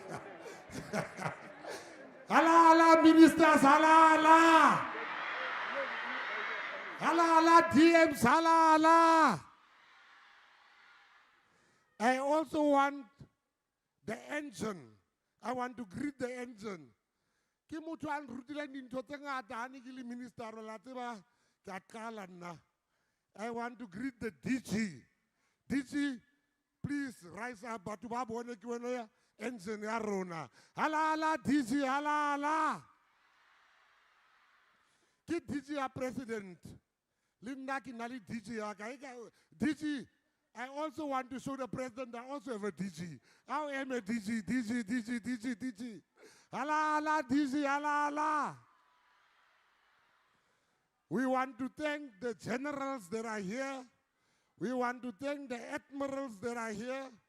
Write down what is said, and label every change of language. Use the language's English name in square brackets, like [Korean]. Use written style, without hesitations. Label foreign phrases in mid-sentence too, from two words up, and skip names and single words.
[Southern Sotho] Hala ministers, hala. Hala DMs, hala. [English] I also want the engine. I want to greet the engine. [Southern Sotho] Ke motho a nrutile dintho tse ngata ha ne ke le minister la tseba ke a qala nna. [English] I want to greet the DG. DG, please rise up. [Southern Sotho] Batho ba bone ke wena engine ya rona. Hala DG, hala. Ke DG ya president. Le nna ke na le DG ya ka. [English] DG, I also want to show the president I also have a DG. I am a DG. Hala, DG, hala. We want to thank the generals that are here. We want to thank the admirals that are here.